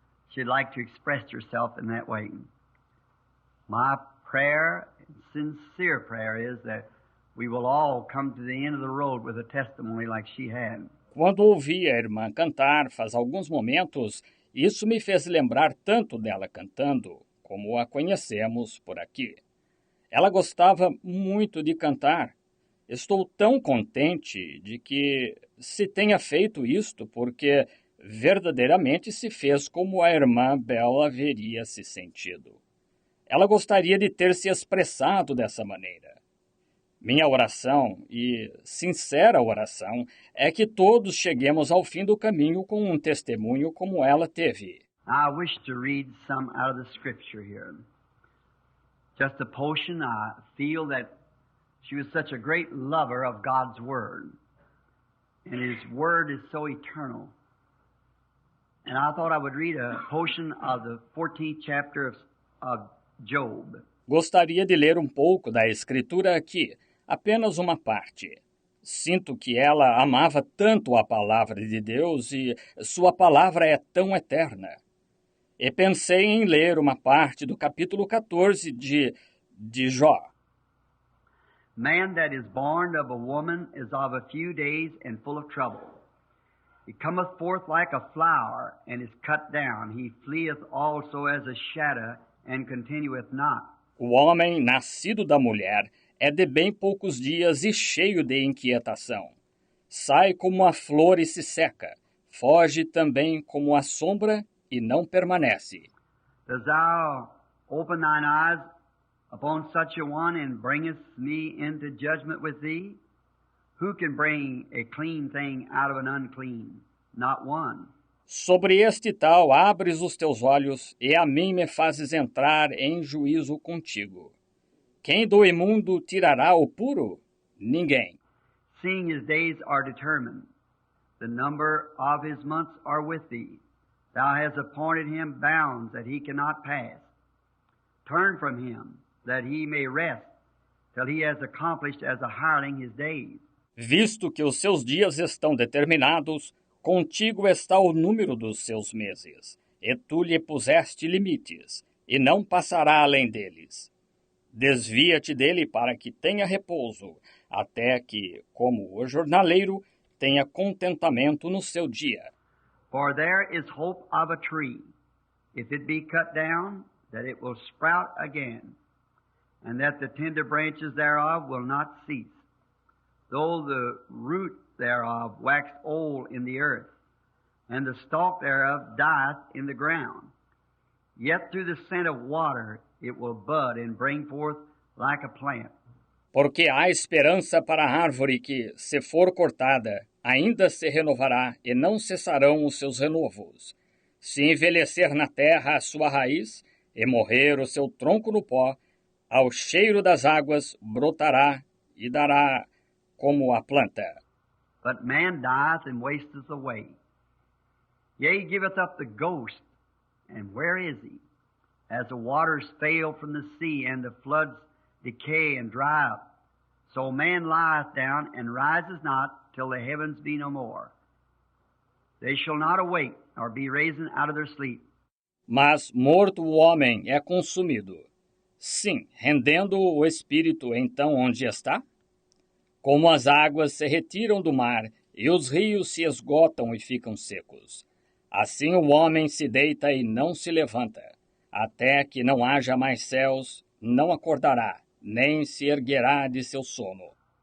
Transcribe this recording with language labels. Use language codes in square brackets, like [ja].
[en] She'd like to express herself in that way. My prayer, sincere prayer, is that we will all come to the end of the road with a testimony like she had. [pt] Quando ouvi a irmã cantar faz alguns momentos, isso me fez lembrar tanto dela cantando, como a conhecemos por aqui. Ela gostava muito de cantar. Estou tão contente de que se tenha feito isto, porque verdadeiramente se fez como a irmã Bell haveria se sentido. Ela gostaria de ter se expressado dessa maneira. Minha oração, e sincera oração, é que todos cheguemos ao fim do caminho com um testemunho como ela teve. [en] I wish to read some out of the scripture here. Just a portion. I feel that she was such a great lover of God's Word. And His Word is so eternal. And I thought I would read a portion of the 14th chapter of Job. [pt] Gostaria de ler um pouco da escritura aqui, apenas uma parte. Sinto que ela amava tanto a palavra de Deus e sua palavra é tão eterna. E pensei em ler uma parte do capítulo 14 de Jó. [en] Man that is born of a woman is of a few days and full of trouble. He cometh forth like a flower and is cut down. He fleeth also as a shadow and continueth not. [pt] O homem nascido da mulher é de bem poucos dias e cheio de inquietação. Sai como a flor e se seca. Foge também como a sombra e não permanece. [en] Dost thou open thine eyes upon such a one and bringest me into judgment with thee? Who can bring a clean thing out of an unclean? Not one. [pt] Sobre este tal abres os teus olhos e a mim me fazes entrar em juízo contigo. Quem do imundo tirará o puro? Ninguém. [en] Seeing his days are determined, the number of his months are with thee. Thou hast appointed him bounds that he cannot pass. Turn from him, that he may rest, till he has accomplished as a hireling his days. [pt] Visto que os seus dias estão determinados, Contigo está o número dos seus meses, e tu lhe puseste limites, e não passará além deles. Desvia-te dele para que tenha repouso, até que, como o jornaleiro, tenha contentamento no seu dia. [en] For there is hope of a tree, if it be cut down, that it will sprout again, and that the tender branches thereof will not cease, though the root thereof wax old in the earth, and the stalk thereof dieth in the ground. Yet through the scent of water it will bud and bring forth like a plant. [pt] Porque há esperança para a árvore que, se for cortada, ainda se renovará e não cessarão os seus renovos. Se envelhecer na terra a sua raiz e morrer o seu tronco no pó, ao cheiro das águas brotará e dará como a planta. [en] But man dieth and wasteth away. Yea, giveth up the ghost, and where is he? As the waters fail from the sea, and the floods decay and dry up, so man lieth down and rises not till the heavens be no more. They shall not awake, nor be risen out of their sleep. [pt] Mas morto o homem é consumido. Sim, rendendo o espírito então onde está? Como as águas se retiram do mar e os rios se esgotam e ficam secos. Assim o homem se deita e não se levanta. Até que não haja mais céus, não acordará, nem se erguerá de seu sono.